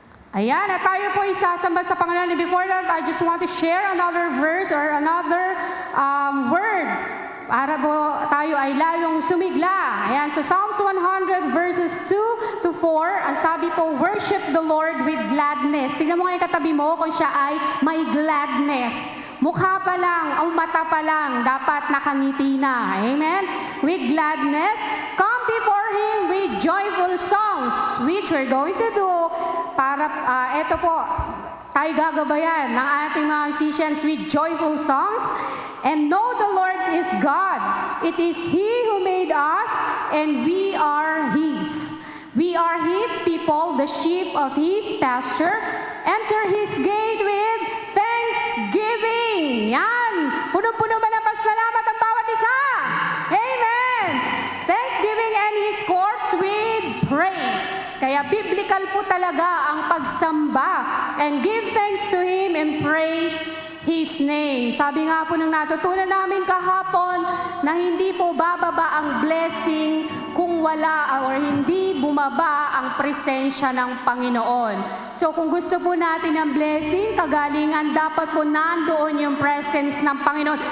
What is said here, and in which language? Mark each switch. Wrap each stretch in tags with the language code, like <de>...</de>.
<tl>Ayan, at tayo po isasamba sa Panginoon.</tl> <en>And before that, I just want to share another verse or another word</en> <tl>para po tayo ay lalong sumigla. Ayan, sa</tl> <en>Psalms 100 verses 2 to 4,</en> <tl>ang sabi po,</tl> <en>worship the Lord with gladness.</en> <tl>Tingnan mo ngayon katabi mo kung siya ay may gladness. Mukha pa lang, o mata pa lang, dapat nakangiti na. Amen?</tl> <en>With gladness, come before Him with joyful songs, which we're going to do</en> <tl>para, eto po, tayo gagabayan ng ating mga</tl> <en>musicians with joyful songs. And know the Lord is God. It is He who made us, and we are His. We are His people, the sheep of His pasture. Enter His gate with thanksgiving.</en> <tl>Yan. Punong-puno ba ng pasalamat ang bawat isa?</tl> <en>Amen. Thanksgiving and His courts with praise.</en> <tl>Kaya biblical po talaga ang pagsamba.</tl> <en>And give thanks to Him and praise His name.</en> <tl>Sabi nga po nung natutunan namin kahapon na hindi po bababa ang blessing kung wala or hindi bumaba ang presensya ng Panginoon. So kung gusto po natin ng blessing, kagalingan, dapat po nandoon yung presence ng Panginoon.</tl>